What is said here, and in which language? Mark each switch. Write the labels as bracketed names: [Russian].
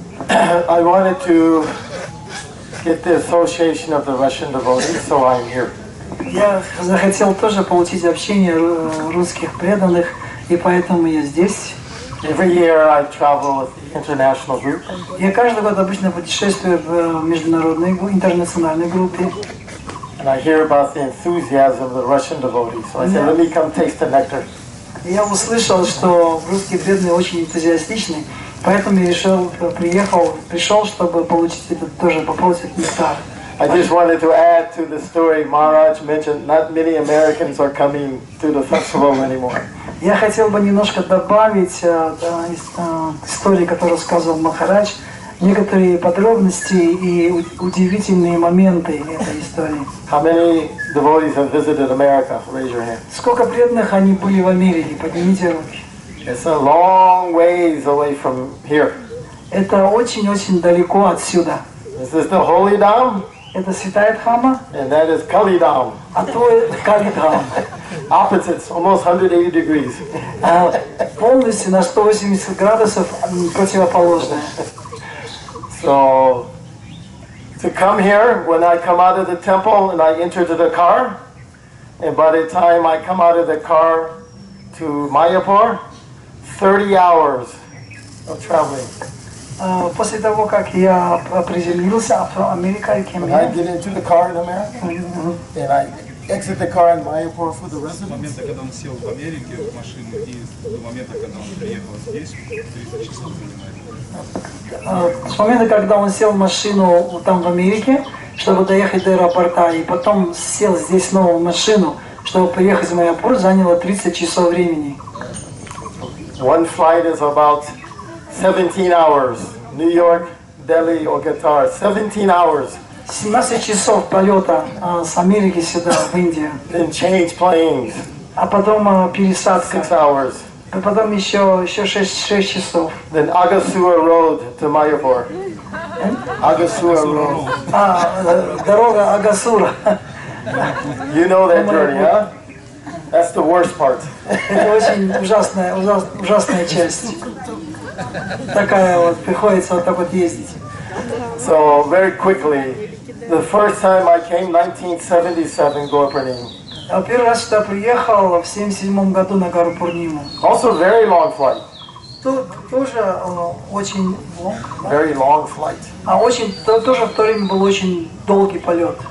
[English] I wanted to get the association of the Russian devotees, so I'm here. [Russian] Я захотел тоже получить общение русских преданных, и поэтому я здесь. [English] Every year I travel with the international group. [Russian] Я каждый год обычно путешествую в международной, интернациональной группе. [English] And I hear about the enthusiasm of the Russian devotees, so I said, let me come taste the nectar. [Russian] Я услышал, что русские преданные очень энтузиастичны, поэтому я пришел, чтобы получить этот тоже, попробовать этот нектар. [English] I just wanted to add to the story Maharaj mentioned not many Americans are coming to the festival anymore. [Russian] Я хотел бы немножко добавить истории, которую рассказывал Махарадж, некоторые подробности и удивительные моменты этой истории. [English] How many devotees have visited America? Raise your hand. [Russian] Сколько преданных они были в Америке? Поднимите руки. [English] It's a long ways away from here. [Russian] Это очень-очень далеко отсюда. [English] Is this the holy Dham? [Russian] это святая Дхамма, [English] and that is Kalidam. [Russian] а то Калидхам. [English] Opposites, almost 180 degrees. [Russian] Полностью на 180 градусов противоположное. [English] So, to come here, when I come out of the temple and I enter to the car, and by the time I come out of the car to Mayapur, 30 hours of traveling. [Russian] После того, как я приземлился в Америке, [English] When I get into the car in America, and I exit the car in Mayapur for the [Russian] С [English] residence, [Russian] момента, когда он сел в Америке в машину, и до момента, когда он приехал здесь, 30 часов занимает. с момента, когда он сел в машину там в Америке, чтобы доехать до аэропорта, и потом сел здесь снова в машину, чтобы приехать в Майяпур, заняло 30 часов времени. [English] one flight is about 17 hours. New York, Delhi, or Qatar, 17 hours. [Russian] 17 часов полета с Америки сюда, в Индию. [English] Then change planes, [Russian] А потом пересадка. [English] 6 hours. [Russian] А потом еще 6 часов. [English] Then Agasura Road to Mayapur. Agasura Road. [Russian] Дорога Агасура. [English] You know that journey, huh? That's the worst part. [Russian] Это очень ужасная часть. Такая вот, приходится вот так вот ездить. [English] So very quickly, the first time I came, 1977, Gorpranim. [Russian] Первый раз сюда приехал в 77 году на гору Пурниму. [English] Also very long flight. [Russian] Тут тоже очень [English] Very long flight. [Russian] тоже в то время был очень долгий полет.